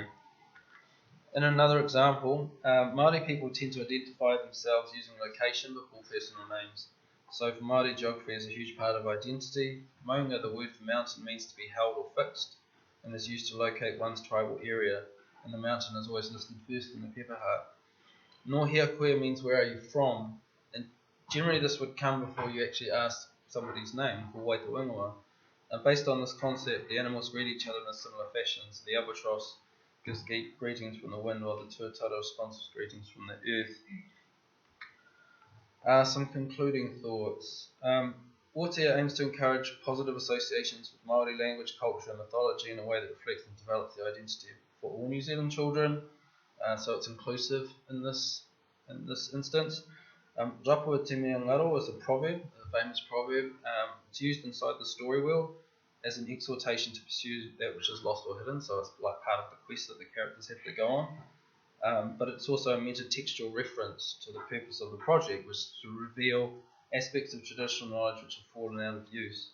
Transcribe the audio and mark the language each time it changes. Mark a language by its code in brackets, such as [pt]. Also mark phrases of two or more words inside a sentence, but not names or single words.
[en] In another example, Māori people tend to identify themselves using location before personal names. So for Māori, geography is a huge part of identity. Maunga, the word for mountain, means to be held or fixed, and is used to locate one's tribal area, and the mountain is always listed first in the pepper heart. [mi] No hea koe [en] means where are you from, and generally this would come before you actually ask somebody's name, for [mi] Waito Ingoa. [en] Based on this concept, the animals greet each other in a similar fashion. So the albatross gives greetings from the wind, while the tuatara responds with greetings from the earth. Some concluding thoughts. Otia aims to encourage positive associations with Māori language, culture and mythology in a way that reflects and develops the identity for all New Zealand children, so it's inclusive in this instance. [mi] Rapua te mea ngaro [en] is a proverb, a famous proverb. It's used inside the story world as an exhortation to pursue that which is lost or hidden, so it's like part of the quest that the characters have to go on. But it's also a metatextual reference to the purpose of the project, which is to reveal aspects of traditional knowledge which have fallen out of use.